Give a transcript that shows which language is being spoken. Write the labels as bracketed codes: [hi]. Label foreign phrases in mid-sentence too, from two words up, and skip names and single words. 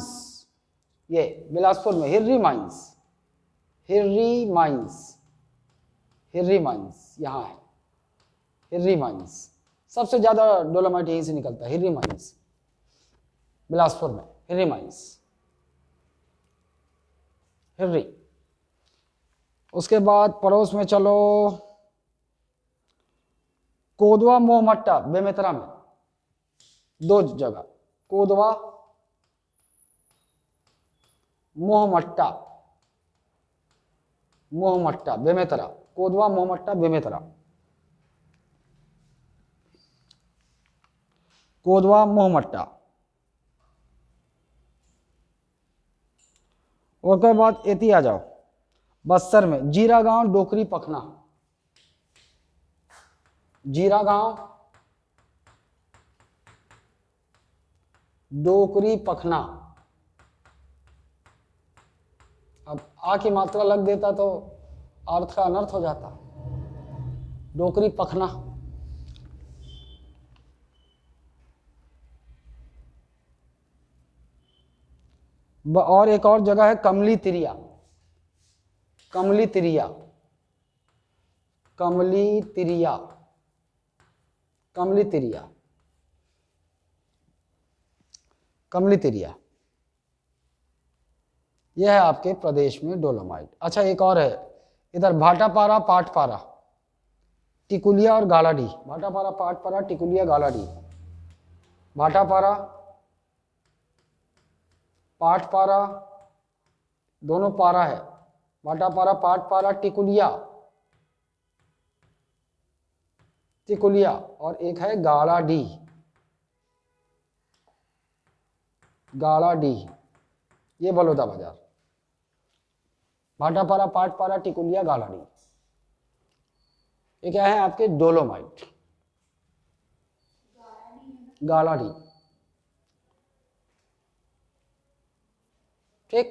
[hi] ये बिलासपुर में हिर्री माइंस, हिर्री माइंस, हिर्री माइंस यहाँ है, हिर्री माइंस सबसे ज्यादा डोलोमाइट यहीं से निकलता है, हिर्री माइंस बिलासपुर में, हिर्री माइंस, हिर्री। उसके बाद पड़ोस में चलो, कोदवा मोहमट्टा बेमेतरा में, दो जगह, कोदवा मोहमट्टा, मोहमट्टा बेमेतरा, कोदवा मोहमट्टा बेमेतरा, कोदवा मोहमट्टा। और के बाद एती आ जाओ, बस्तर में जीरा गांव डोकरी पखना, जीरा गांव डोकरी पखना। अब आ की मात्रा लग देता तो अर्थ का अनर्थ हो जाता, डोकरी पखना। और एक और जगह है कमली तिरिया, कमली तिरिया, कमली तिरिया, कमली तिरिया, कमली तिरिया, यह है आपके प्रदेश में डोलोमाइट। अच्छा एक और है इधर, भाटापारा पाटपारा, टिकुलिया और गालाडी, भाटापारा पाटपारा टिकुलिया गालाडी, भाटापारा पाटपारा दोनों पारा है, भाटापारा पाटपारा टिकुलिया, टिकुलिया, और एक है गालाडी, गालाडी, ये बलौदा बाजार, भाटापारा पाटपारा टिकुलिया गालाडी, ये क्या है आपके डोलोमाइट, गालाडी, ठीक।